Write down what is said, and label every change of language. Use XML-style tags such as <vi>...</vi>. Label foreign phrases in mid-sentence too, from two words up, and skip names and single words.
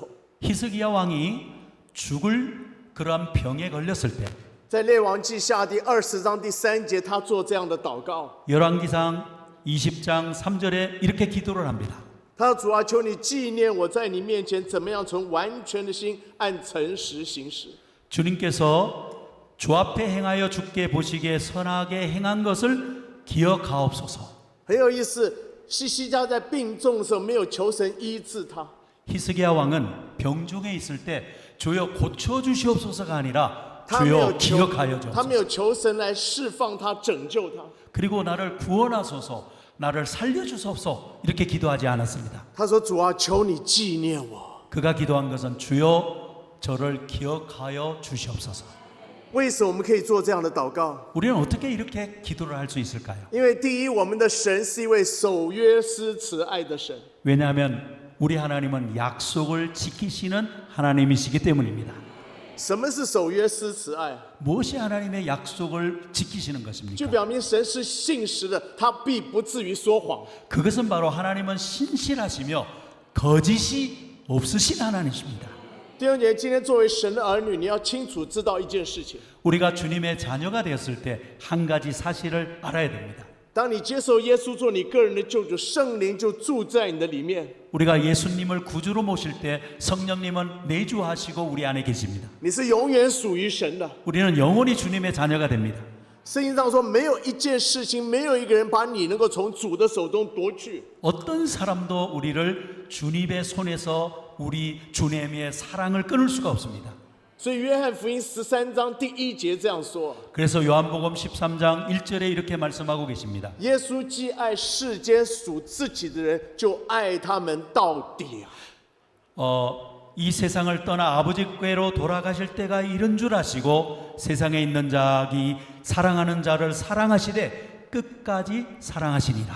<ko>히스기야 왕이 죽을 그러한 병에 걸렸을 때</ko> <zh>在列王记下第20章第3节，他做这样的祷告。</zh> <ko>열왕기상 20장 3절에 이렇게 기도를 합니다.</ko> <zh>他说：“主啊，求你纪念我在你面前怎么样从完全的心按诚实行事。</zh> <ko>주님께서 주 앞에 행하여 주께 보시기에 선하게 행한 것을 기억하옵소서.</ko> <zh>很有意思，西西家在病重的时候没有求神医治他，</zh> <ko>히스기야 왕은 병중에 있을 때 주여 고쳐 주시옵소서가 아니라</ko> <zh>他没有</zh> <ko>주여</ko> <zh>求</zh> <ko>기억하여</ko> <zh>他没有</zh> <ko>주옵소서.</ko> <zh>求神来释放他、拯救他。</zh> <ko>그리고 나를 구원하소서, 나를 살려 주소서 이렇게 기도하지 않았습니다.</ko> <zh>他说：“主啊，求你纪念我。</zh> <ko>그가 기도한 것은 주여 저를 기억하여 주시옵소서.</ko> <zh>为什么我们可以做这样的祷告？</zh> <ko>우리는 어떻게 이렇게 기도를 할 수 있을까요?</ko> <zh>因为第一，我们的神是一位守约施慈爱的神。</zh> <ko>왜냐하면 우리 하나님은 약속을 지키시는 하나님이시기 때문입니다.</ko> <zh>什么是守约施慈爱？</zh> <ko>무엇이 하나님의 약속을 지키시는</ko> <zh>就</zh> <ko>것입니까?</ko> <zh>表明神是信实的，他必不至于说谎。</zh> <ko>그것은 바로 하나님은 신실하시며 거짓이 없으신 하나님이십니다.</ko> <zh>弟兄姐妹，今天作为神的儿女，你要清楚知道一件事情：</zh> <ko>우리가 주님의 자녀가 되었을 때 한 가지 사실을 알아야 됩니다.</ko> <zh>当你接受耶稣做你个人的救主，圣灵就住在你的里面。</zh> <ko>우리가 예수님을 구주로 모실 때 성령님은 내주하시고 우리 안에 계십니다.</ko> <zh>你是永远属于神的。</zh> <ko>우리는 영원히 주님의 자녀가 됩니다.</ko> <zh>圣经上说，没有一件事情，没有一个人把你能够从主的手中夺去。</zh> <ko>어떤 사람도 우리를 주님의 손에서 우리 주님의 사랑을 끊을 수가 없습니다.</ko> <zh>所以约翰福音13章第1节这样说：</zh> <ko>그래서 요한복음 13장 1절에 이렇게 말씀하고 계십니다.</ko> <zh>耶稣既爱世间属自己的人，就爱他们到底啊！</zh> <ko>이 세상을 떠나 아버지께로 돌아가실 때가 이른 줄 아시고 세상에 있는 자기 사랑하는 자를 사랑하시되 끝까지 사랑하시니라.</ko>